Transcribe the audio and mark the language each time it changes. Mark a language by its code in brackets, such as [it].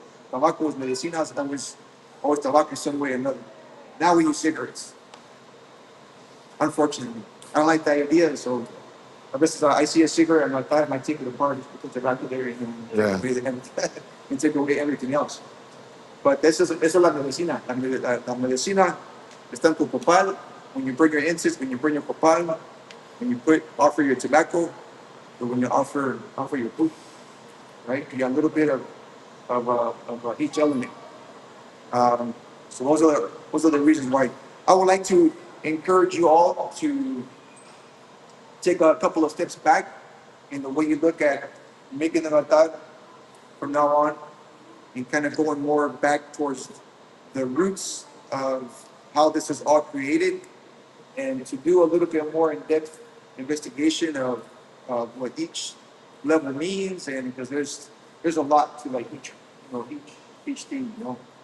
[en] Tobacco is medicina, so always tobacco in some way or another. Now we use cigarettes, unfortunately. I don't like the idea, so I see a cigarette and I might take it apart, just put the tobacco there Yeah. and take away everything else. But [es] esa es la medicina. La medicina está en tu copal. [en] When you bring your incense, when you bring your copal, when you offer your tobacco, or when you offer your food. right? You got a little bit of each element. So those are the reasons why I would like to encourage you all to take a couple of steps back in the way you look at making an altar from now on, and kind of going more back towards the roots of how this is all created, and to do a little bit more in-depth investigation of what each level means, and because there's a lot to like each each thing, you know.